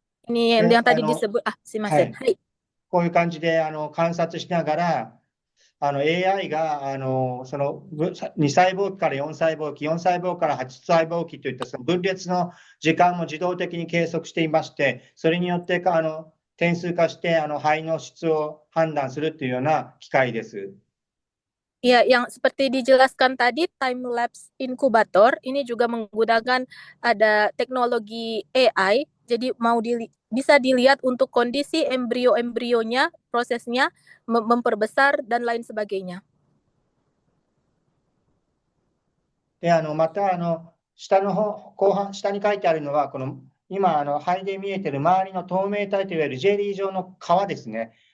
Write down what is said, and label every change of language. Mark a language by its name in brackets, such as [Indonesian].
[Indonesian] Ini yang tadi disebut, [Japanese] すいません。はい。こういう感じで観察しながら、AI がその2細胞期から4細胞期、4細胞から8細胞期といったその分裂の時間も自動的に計測していまして、それによって点数化して肺の質を判断するというような機械です。 [Indonesian] Ya, yang seperti dijelaskan tadi, time lapse incubator ini juga menggunakan ada teknologi AI. Jadi bisa dilihat untuk kondisi embrio-embrionya, prosesnya memperbesar dan lain sebagainya. [Japanese] でまた下に書いてあるのはこの今肺で見えてる周りの透明体といわれるジェリー状の皮ですね。